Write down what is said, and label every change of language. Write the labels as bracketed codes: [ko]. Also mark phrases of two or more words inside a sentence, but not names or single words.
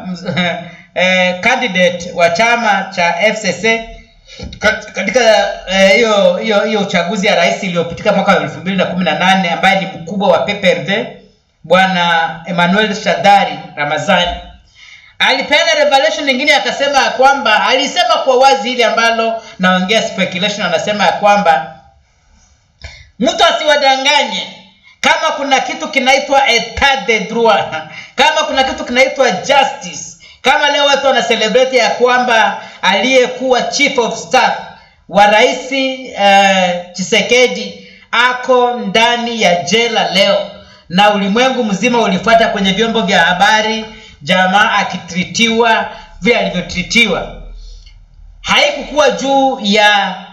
[sw] candidate wa chama cha FCC katika hiyo uchaguzi ya rais iliyopitika mwaka wa 2018, ambaye ni mkubwa wa PPRD, bwana Emmanuel Shadari Ramazani, alipeana revelation nyingine, akasema kwamba, alisema kwa wazi ile ambalo naongea speculation, anasema kwamba mtu asiwadanganye. Kama kuna kitu kinaitwa [fr] etat de droit, [sw] kama kuna kitu kinaitwa justice, kama leo watu wana celebrate ya kwamba aliyekuwa [en] chief of staff [sw] wa rais Tshisekedi ako ndani ya jela leo, na ulimwengu mzima ulifuata kwenye vyombo vya habari jamaa akitritiwa vile alivyotritiwa, haikukuwa juu ya